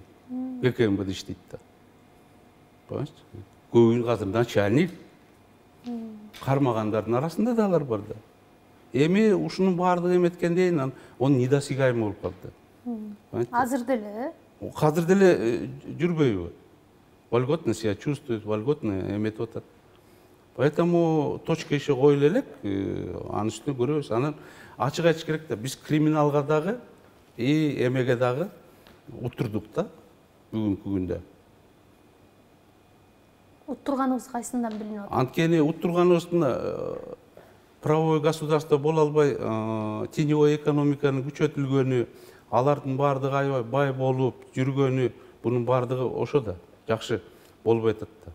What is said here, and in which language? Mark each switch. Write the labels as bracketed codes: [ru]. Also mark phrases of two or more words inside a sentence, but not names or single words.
[ky] ГКМБ'да иштейт да. Понимаете? Көбүнү азыр начальник. Кармагандардын арасында да алар бар да. Эми ушунун баардыгы эметкенден он недосягаемый болуп калды. Азыр деле? Азыр деле жүрбөйбү? [ru] Вольготно себя чувствует, вольготно [ky] эметип атат. [ru] Поэтому точка еще [ky] коюла элек, анын үстүнө көрөбүз. Анан ачык айтыш керек да, биз криминалга дагы, эмеге дагы уттурдук да бүгүнкү күндө. Уттурганыбыз кайсынан билинип атат? Анткени уттурганыбыздын [ru] правовой государство [ky] боло албай, теневой экономиканын күчөтүлгөнү, алардын баардыгы аябай бай болуп жүргөнү, бунун баардыгы ошо да жакшы болбой атат да.